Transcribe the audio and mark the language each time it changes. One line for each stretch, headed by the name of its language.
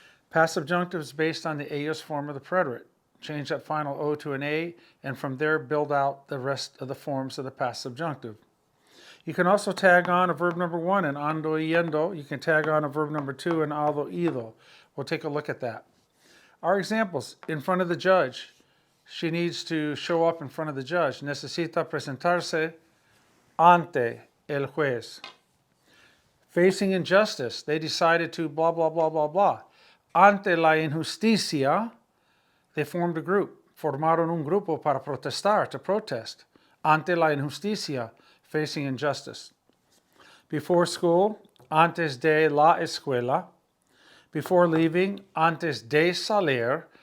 English: Past subjunctive is based on the aorist form of the preterite. Change that final O to an A, and from there build out the rest of the forms of the past subjunctive. You can also tag on a verb number one in ando yendo. You can tag on a verb number two in aldo ido. We'll take a look at that. Our examples, in front of the judge. She needs to show up in front of the judge.
Spanish: Necesita presentarse ante el juez.
English: Facing injustice. They decided to blah, blah, blah, blah, blah.
Spanish: Ante la injusticia,
English: they formed a group.
Spanish: Formaron un grupo para protestar,
English: to protest.
Spanish: Ante la injusticia,
English: facing injustice. Before school,
Spanish: antes de la escuela.
English: Before leaving,
Spanish: antes de salir.